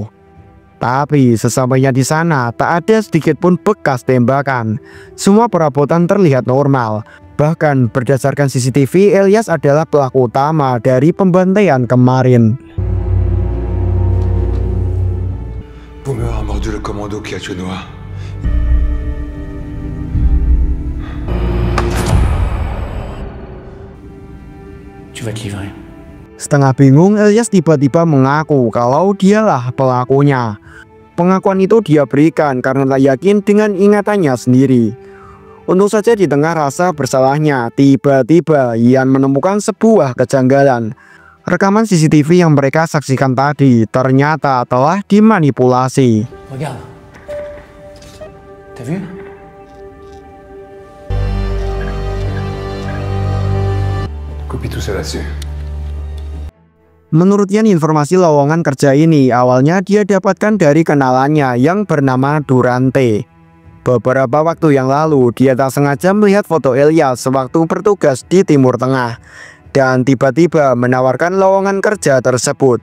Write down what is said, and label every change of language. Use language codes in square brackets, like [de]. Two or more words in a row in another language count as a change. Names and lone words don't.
[id] Tapi sesampainya di sana tak ada sedikit pun bekas tembakan. Semua perabotan terlihat normal. Bahkan berdasarkan CCTV, Elyas adalah pelaku utama dari pembantaian kemarin. [fr] Boomer a mordu le commando qui a tué Noah. Tu vas te livrer. [id] Setengah bingung, Elyas tiba-tiba mengaku kalau dialah pelakunya. Pengakuan itu dia berikan karena tak yakin dengan ingatannya sendiri. Untung saja di tengah rasa bersalahnya, tiba-tiba Yan menemukan sebuah kejanggalan. Rekaman CCTV yang mereka saksikan tadi ternyata telah dimanipulasi. [fr] Regarde. T'as vu? Copie tout ça là-dessus. [id] Menurut Yan, informasi lowongan kerja ini awalnya dia dapatkan dari kenalannya yang bernama Durante. Beberapa waktu yang lalu dia tak sengaja melihat foto Elyas sewaktu bertugas di Timur Tengah dan tiba-tiba menawarkan lowongan kerja tersebut.